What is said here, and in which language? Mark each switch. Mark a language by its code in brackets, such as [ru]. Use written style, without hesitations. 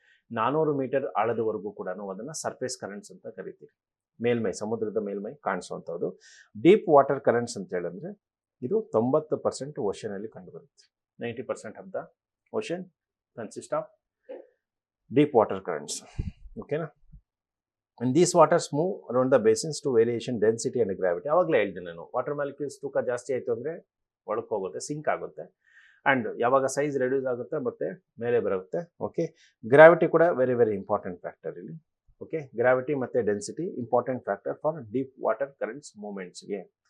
[kn] 400 metre ಆಳದವರೆಗೂ ಕೂಡ ಅದನ್ನು surface currents ಅಂತ ಕರಿತೀವಿ. ಮೇಲ್ಮೈ, ಸಮುದ್ರದ ಮೇಲ್ಮೈ ಕಾಣಿಸುವಂಥದ್ದು. ಡೀಪ್ ವಾಟರ್ ಕರೆಂಟ್ಸ್ ಅಂತ ಹೇಳಿದ್ರೆ ಇದು 90% ಓಷನಲ್ಲಿ ಕಂಡುಬರುತ್ತೆ. [en] 90% of the ocean consist of deep water currents. ಓಕೆನಾ? And these waters move around the basins to variation density and gravity. [kn] ಆವಾಗಲೇ ಹೇಳಿದೆ ನಾನು, ವಾಟರ್ ಮಾಲಿಕ್ಯೂಲ್ಸ್ ತೂಕ ಜಾಸ್ತಿ ಆಯಿತು ಅಂದರೆ ಒಳಕ್ಕೆ ಹೋಗುತ್ತೆ, ಸಿಂಕ್ ಆಗುತ್ತೆ. ಆ್ಯಂಡ್ ಯಾವಾಗ ಸೈಜ್ ರೆಡ್ಯೂಸ್ ಆಗುತ್ತೆ ಮತ್ತೆ ಮೇಲೆ ಬರುತ್ತೆ. ಓಕೆ, ಗ್ರಾವಿಟಿ ಕೂಡ [en] very very important factor [kn] ಇಲ್ಲಿ. [en] Okay, gravity ಮತ್ತು density important factor for deep water currents ಮೂಮೆಂಟ್ಸ್ಗೆ.